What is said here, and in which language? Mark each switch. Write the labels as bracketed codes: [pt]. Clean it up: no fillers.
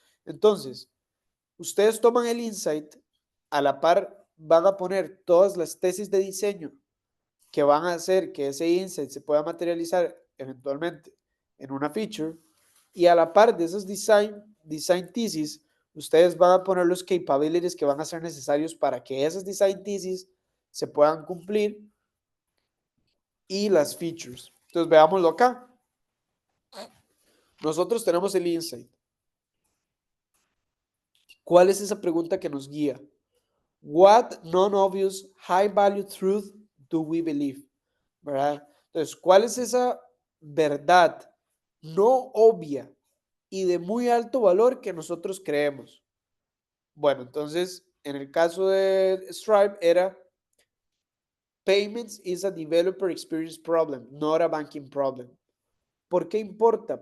[es] Entonces, ustedes toman el insight, a la par van a poner todas las tesis de diseño que van a hacer que ese insight se pueda materializar eventualmente en una feature, y a la par de esos design thesis, ustedes van a poner los capabilities que van a ser necesarios para que esas design thesis se puedan cumplir y las features. Entonces, veámoslo acá. Nosotros tenemos el insight. ¿Cuál es esa pregunta que nos guía? [en] What non-obvious high-value truth do we believe? [es] ¿Verdad? Entonces, ¿cuál es esa verdad no obvia y de muy alto valor que nosotros creemos? Bueno, entonces, en el caso de Stripe era [en] Payments is a developer experience problem, not a banking problem. [es] ¿Por qué importa?